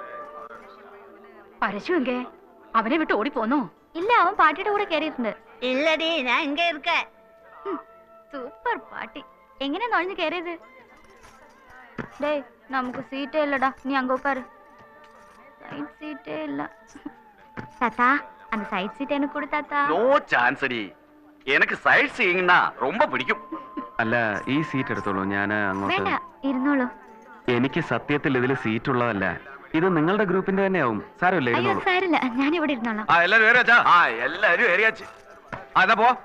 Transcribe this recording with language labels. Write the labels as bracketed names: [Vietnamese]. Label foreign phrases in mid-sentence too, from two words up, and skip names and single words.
[Malayalam] പരശു എങ്കേ അവനെ വിട്ട് ഓടിപ്പോന്നോ? ഇല്ല, അവൻ പാട്ടിയുടെ കൂടെ കയറിയിട്ടുണ്ട്. ഇല്ലടി, ഞാൻ ഇങ്ങ இருக்க. സൂപ്പർ പാട്ടി. എങ്ങനെ നുഴഞ്ഞു കയറിയത്? ഡേ നമുക്ക് സീറ്റേ ഇല്ലടാ, നീ അങ്ങ് ഉட்காரு. സൈഡ് സീറ്റേ ഇല്ല. [Tamil] தாத்தா அந்த சைட் சீட் எனக்கு கொடு தாத்தா. [English] No chance [Tamil] அடி. எனக்கு சைட் சீயிங்னா ரொம்ப பிடிக்கும். [Malayalam] അല്ല ഈ സീറ്റ് എടുത്തോളൂ, ഞാൻ അങ്ങോട്ട്. വേണ്ട, ഇരുന്നോളൂ. എനിക്ക് സത്യത്തിൽ ഇതിൽ സീറ്റ് ഉള്ളതല്ല, ഇത് നിങ്ങളുടെ ഗ്രൂപ്പിന്റെ തന്നെയാവും. സാരമില്ല, അയ്യോ ഇരുന്നോളൂ. സാരില്ല, ഞാൻ ഇവിടെ ഇരുന്നോളാം. [Tamil] ஆ எல்லாரும் ஏறியாச்சா? ஆ எல்லாரும் ஏறியாச்சு. ஆ என்னா போ.